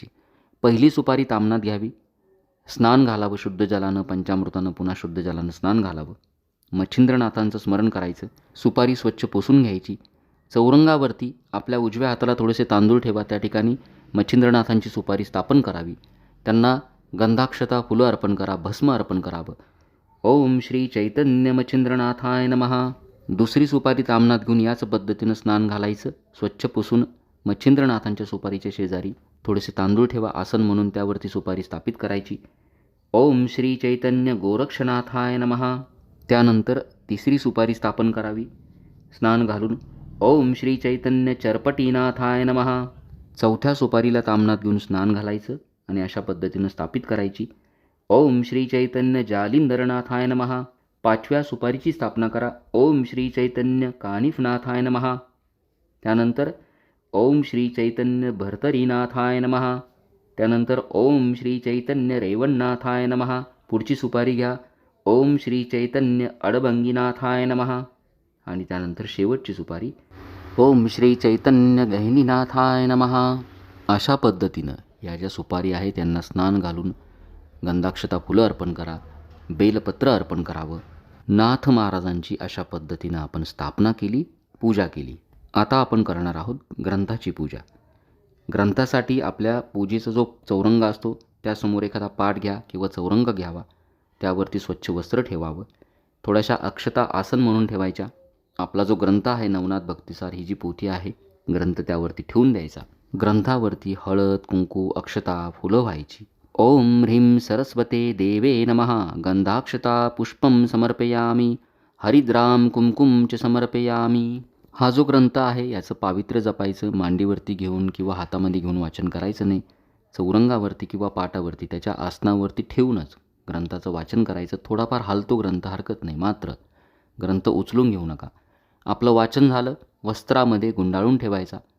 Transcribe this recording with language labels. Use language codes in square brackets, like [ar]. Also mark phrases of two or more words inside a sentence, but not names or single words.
[mr] पहिली सुपारी तामणात घ्यावी, स्नान घालावं शुद्ध जलानं, पंचामृतानं, पुन्हा शुद्ध जलानं स्नान घालावं. मच्छिंद्रनाथांचं स्मरण करायचं. सुपारी स्वच्छ पुसून घ्यायची. चौरंगावरती आपल्या उजव्या हाताला थोडेसे तांदूळ ठेवा, त्या ठिकाणी मच्छिंद्रनाथांची सुपारी स्थापन करावी. त्यांना गंधाक्षता फुलं अर्पण करा, भस्म अर्पण करावं. [sa] ओम श्री चैतन्य मच्छिंद्रनाथाय नमः. [mr] दुसरी सुपारी ताम्हणात घेऊन याच पद्धतीनं स्नान घालायचं. स्वच्छ पुसून मच्छिंद्रनाथांच्या सुपारीच्या शेजारी थोडेसे तांदूळ ठेवा आसन म्हणून, त्यावरती सुपारी स्थापित करायची. [sa] ओम श्री चैतन्य गोरक्षनाथाय नमः. [mr] त्यानंतर तिसरी सुपारी स्थापन करावी स्नान घालून. [sa] ओम श्री चैतन्य चरपटीनाथाय नमः. [mr] चौथ्या सुपारीला ताम्हणात घेऊन स्नान घालायचं आणि अशा पद्धतीनं स्थापित करायची. [sa] ओम श्री चैतन्य जालिंदरनाथाय नमः. [mr] पाचव्या सुपारीची स्थापना करा. [sa] ओम श्री चैतन्य कानिफनाथाय नमः. त्यानंतर ओम श्री चैतन्य भर्तरीनाथाय नमः. त्यानंतर ओम श्री चैतन्य रेवणनाथाय नमः. [mr] पुढची सुपारी घ्या. [sa] ओम श्री चैतन्य अडबंगीनाथाय नमः. [mr] आणि त्यानंतर शेवटची सुपारी [sa] ओम श्री चैतन्य गहिनीनाथाय नमः. [mr] अशा पद्धतीनं या ज्या सुपारी आहे त्यांना स्नान घालून गंधाक्षता फुलं अर्पण करा, बेलपत्र अर्पण करावं. नाथ महाराजांची अशा पद्धतीनं आपण स्थापना केली, पूजा केली. आता आपण करणार आहोत ग्रंथाची पूजा. ग्रंथासाठी आपल्या पूजेचा जो चौरंग असतो त्यासमोर एखादा पाट घ्या किंवा चौरंग घ्यावा. त्यावरती स्वच्छ वस्त्र ठेवावं. थोड्याशा अक्षता आसन म्हणून ठेवायच्या. आपला जो ग्रंथ आहे नवनाथ भक्तिसार ही जी पोथी आहे, ग्रंथ त्यावरती ठेवून द्यायचा. ग्रंथावरती हळद, कुंकू, अक्षता, फुलं व्हायची. [sa] ओम ह्रीं सरस्वते देवे नमः. गंधाक्षता पुष्पं समर्पयामी. हरिद्राम कुंकुम च समर्पयामी. [mr] हा जो ग्रंथ आहे याचं पावित्र्य जपायचं. मांडीवरती घेऊन किंवा हातामध्ये घेऊन वाचन करायचं नाही. चौरंगावरती किंवा पाटावरती त्याच्या आसनावरती ठेवूनच ग्रंथाचं वाचन करायचं. थोडाफार हालतो ग्रंथ, हरकत नाही, मात्र ग्रंथ उचलून घेऊ नका. आपलं वाचन झालं, वस्त्रामध्ये गुंडाळून ठेवायचा.